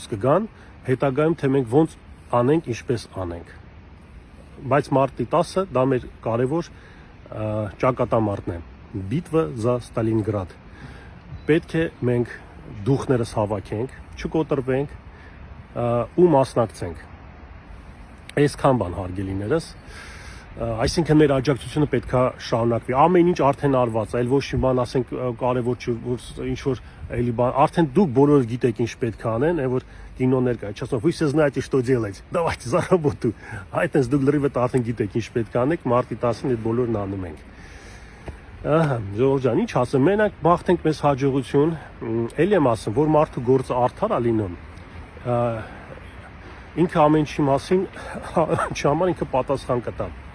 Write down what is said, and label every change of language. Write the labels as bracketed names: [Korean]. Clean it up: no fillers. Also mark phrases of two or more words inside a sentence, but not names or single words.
[Armenian] կգան, հետագայում թե մենք ոնց անենք, ինչպես անենք։ Բայց մարտի 10-ը դա մեր կարևոր ճակատամարտն է։ [Russian] Битва за [Armenian] Ստալինգրադ։ Պետք է մենք դուխներս հավաքենք, չկոտրվենք ու մասնակցենք։ Այսքան բան հարգելիներս, այսինքն մեր աջակցությունը պետքա շարունակվի։ Ամեն ինչ արդեն արված է, այլ ոչ մի բան ասենք կարևոր չէ, որ ինչ որ էլի բան, արդեն դուք բոլորը գիտեք ինչ պետք է անեն, այն որ կինոներ կա, չասում, [Russian] вы все знаете, что делать, давайте за работу։ [Armenian] Այդտենց դուք լրիվ արդեն գիտեք ինչ պետք է անեք, մարտի 10-ին այդ բոլորն անում ենք։ Ահա, Ժողովուրդ ջան, ինչ ասեմ, մենակ բախտենք մեզ հաջողություն, էլի եմ ասում, որ մարդու գործը արդար է լինում։ Ինքը ամեն ինչի մասին, չհամար ինքը պատասխան կտա։